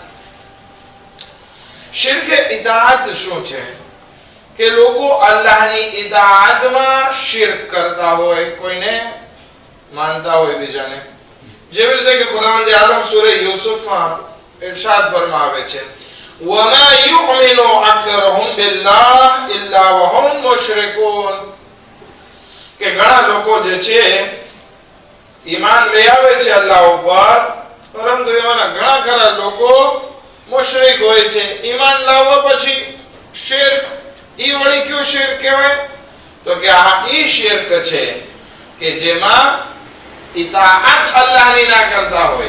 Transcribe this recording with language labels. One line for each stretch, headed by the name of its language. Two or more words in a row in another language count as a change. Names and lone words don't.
Gujarati: શિર્કે ઇતાઅત શું છે? કે લોકો અલ્લાહની ઇતાઅતમાં શિર્ક કરતા હોય, કોઈને માનતા હોય બીજાને. જેવી રીતે કે ખુદાવંદ આલમ સૂરે યુસુફમાં ઇરશાદ ફરમાવે છે:
Arabic: وَمَا يُؤْمِنُ أَكْثَرُهُمْ بِاللَّهِ إِلَّا وَهُمْ مُشْرِكُونَ.
Gujarati: કે ઘણા લોકો જે છે ઈમાન લઈ આવે છે અલ્લાહ ઉપર, પરંતુ એમાંના ઘણા ખરા લોકો મુશરિક હોય છે. ઈમાન લાવવા પછી શિર્ક. ઈ વળી કયું શિર્ક કહેવાય? તો કે આ ઈ શિર્ક છે કે જેમાં ઇતાઅત અલ્લાહની ના કરતા હોય.